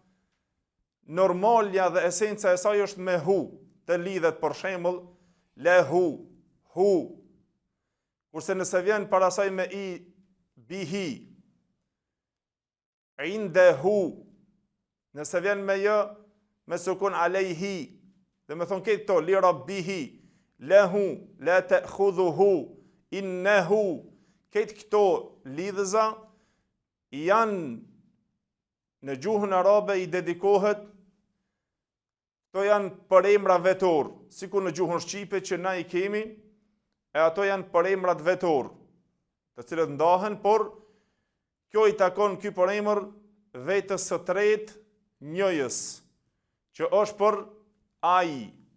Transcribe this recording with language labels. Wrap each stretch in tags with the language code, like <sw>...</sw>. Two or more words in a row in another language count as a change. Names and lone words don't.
<sq>normalja dhe esenca e saj është me hu, të lidhet për shembull</sq> <ar>له، هو,</ar> <sq>kurse nëse vjen para saj me i bihi, indehu, nëse vjen me jë me sukun alejhi, dhe me thonë këtë to,</sq> <ar>لربه، له, لا تأخذه، إنه,</ar> <sq>këtë këto lidhëza janë në gjuhën arabe i dedikohet, to janë për emra vetor, sikur në gjuhën shqipe që na i kemi, e ato janë për emrat vetor, të cilët ndahen, por kjo i takon ky për emër vetës së tretë njëjës, që është për ai.</sq>